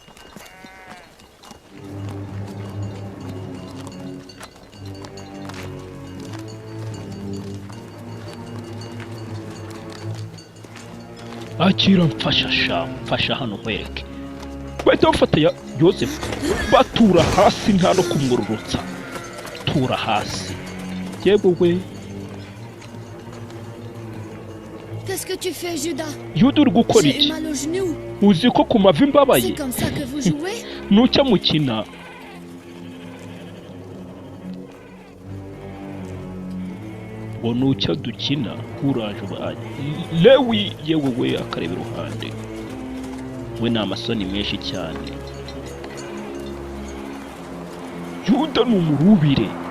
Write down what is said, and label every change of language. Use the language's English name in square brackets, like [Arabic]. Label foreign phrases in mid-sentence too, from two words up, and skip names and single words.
[Kinyarwanda] Akira mfasha hano nkwereke. Bahita bafata Yozefu batura hasi, nta no kumwururutsa. Tura hasi. Yewe we. [French] Qu'est-ce que tu fais, Judas? [Kinyarwanda] Yuda uri gukora iki? [French] J'ai mal au genou. [Kinyarwanda] Uzi ko ku mavi mbabaye? [French] C'est comme ça que vous jouez? [Kinyarwanda] Nucya mukina. Ngo nucya dukina kuraje ubaye. Lewi yewe we akareba iruhande. We ni amasoni menshi cyane. Yuda ni umurubire.